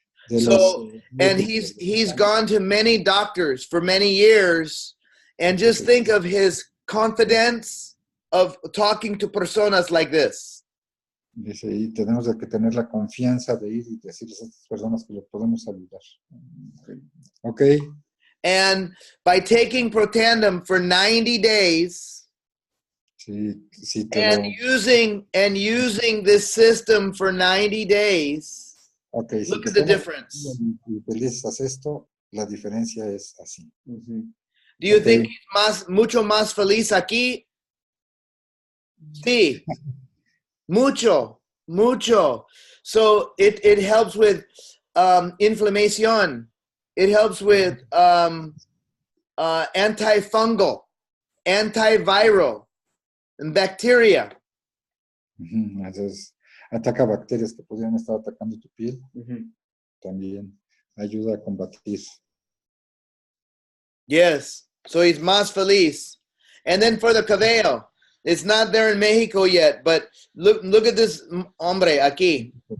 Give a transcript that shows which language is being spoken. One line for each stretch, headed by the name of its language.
English: So, and he's gone to many doctors for many years, and just think of his confidence of talking to personas like this.
Spanish: Dice, y tenemos que tener la confianza de ir y decirles a estas personas que le podemos ayudar.
English: Okay. And by taking Protandim for 90 days,
Spanish: sí,
English: and using this system for 90 days, okay, look at the difference.
Spanish: Y utilizas esto, la diferencia es así.
English: Do you think he's
Spanish: mucho más feliz
English: aquí?
Spanish: Sí. Mucho.
English: So it helps with inflammation. It helps with antifungal, antiviral, and bacteria.
Spanish: Entonces, ataca bacterias que podrían estar atacando tu piel. También ayuda a combatir.
English: Yes. So he's
Spanish: más feliz.
English: And then for the cabello, it's not there in Mexico yet, but look at this
Spanish: hombre aquí.